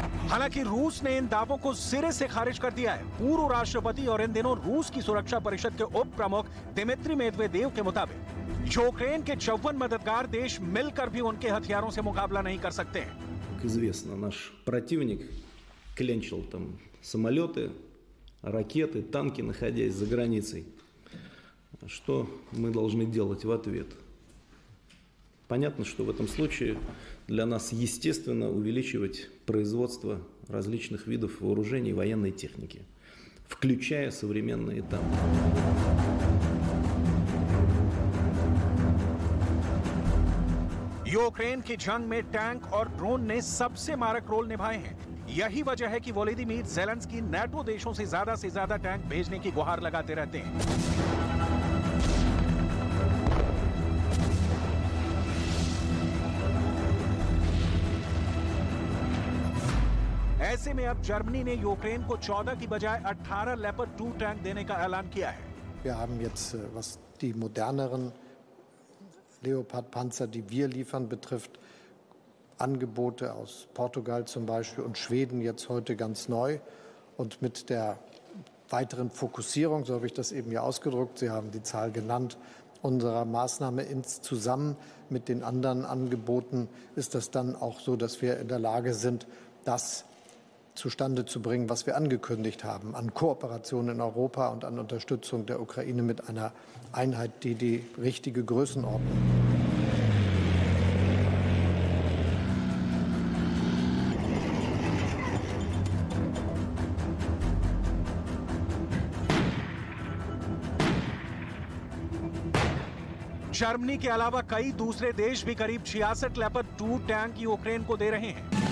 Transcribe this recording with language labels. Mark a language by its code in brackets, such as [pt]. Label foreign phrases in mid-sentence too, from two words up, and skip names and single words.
[hi] हालांकि रूस ने इन दावों को सिरे से खारिज कर दिया है। पूर्व राष्ट्रपति और इन दिनों रूस की सुरक्षा परिषद के उप प्रमुख दिमित्री मेदवेदेव के मुताबिक यूक्रेन के 54 मददगार देश मिलकर भी उनके हथियारों से मुकाबला नहीं कर सकते हैं। [ru] Как известно, наш противник клянчил там самолеты, ракеты, танки, находясь за границей. Что мы должны делать в ответ? Понятно, что в этом случае для нас естественно увеличивать производство различных видов вооружений и военной техники, включая современные танки. [hi] यूक्रेन की जंग में टैंक और ड्रोन ने सबसे मारक रोल निभाए हैं। यही वजह है कि वोलोदिमीर ज़ेलेंस्की नाटो देशों से ज्यादा टैंक भेजने की गुहार लगाते रहते हैं। ऐसे में अब जर्मनी ने यूक्रेन को 14 की बजाय 18 लेपर्ड 2 टैंक देने का ऐलान किया है। [de] Wir haben jetzt, was die moderneren Leopard-Panzer, die wir liefern, betrifft, Angebote aus Portugal zum Beispiel und Schweden jetzt heute ganz neu. Und mit der weiteren Fokussierung, so habe ich das eben hier ausgedrückt, Sie haben die Zahl genannt, unserer Maßnahme zusammen mit den anderen Angeboten ist das dann auch so, dass wir in der Lage sind, das zustande zu bringen, was wir angekündigt haben, an Kooperation in Europa und an Unterstützung der Ukraine mit einer Einheit, die richtige Größenordnung. [hi] जर्मनी के अलावा कई दूसरे देश भी करीब 66 लेपर्ड 2 टैंक यूक्रेन को दे रहे हैं।